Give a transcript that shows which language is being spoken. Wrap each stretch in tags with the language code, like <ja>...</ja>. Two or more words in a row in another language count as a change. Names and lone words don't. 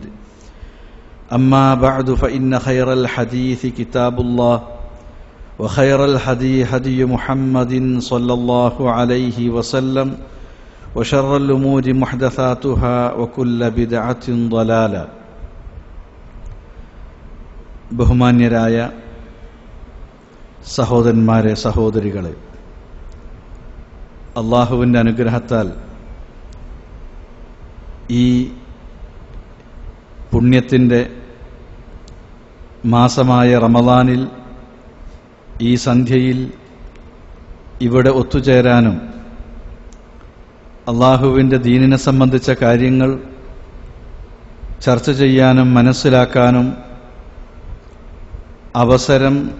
<ar>أما بعد فإن خير الحديث كتاب الله وخير الهدي هدي محمد صلى الله عليه وسلم وشر الأمور محدثاتها وكل بدعة ضلالة.</ar> <ml>ബഹുമാന്യരായ സഹോദരന്മാരെ, സഹോദരികളെ, അല്ലാഹുവിൻ്റെ അനുഗ്രഹത്താൽ ഈ പുണ്യത്തിൻ്റെ മാസമായ റമദാനിൽ ഈ സന്ധ്യയിൽ ഇവിടെ ഒത്തുചേരാനും അല്ലാഹുവിൻ്റെ ദീനിനെ സംബന്ധിച്ച കാര്യങ്ങൾ ചർച്ച ചെയ്യാനും മനസ്സിലാക്കാനും അവസരം</ml>